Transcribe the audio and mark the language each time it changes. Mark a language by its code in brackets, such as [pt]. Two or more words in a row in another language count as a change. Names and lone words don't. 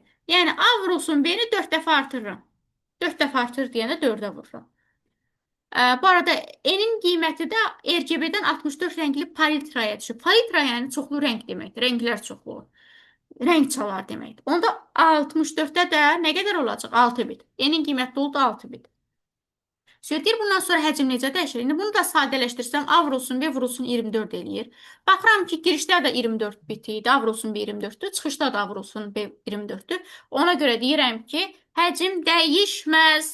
[az] Yəni, A vurulsun B-ni 4 dəfə artırıram. 4 dəfə artır deyəndə 4-ə vururam. Bu arada, N-in qiyməti də RGB-dən 64 rəngli palitraya düşür. Palitra yəni çoxlu rəng deməkdir. Rənglər çoxlu. Rəng çalar deməkdir. Onda 64-də də nə qədər olacaq? 6 bit. N-in qiyməti oldu 6 bit. Deyir, bundan sonra həcm necə dəyişir? İndi bunu da sadələşdirsəm, A vurulsun, B vurulsun 24 eləyir. Baxıram ki, girişdə də 24 bit idi, A vurulsun, B 24-dür. Çıxışda da A vurulsun, B 24-dür. Ona görə deyirəm ki, həcm dəyişməz.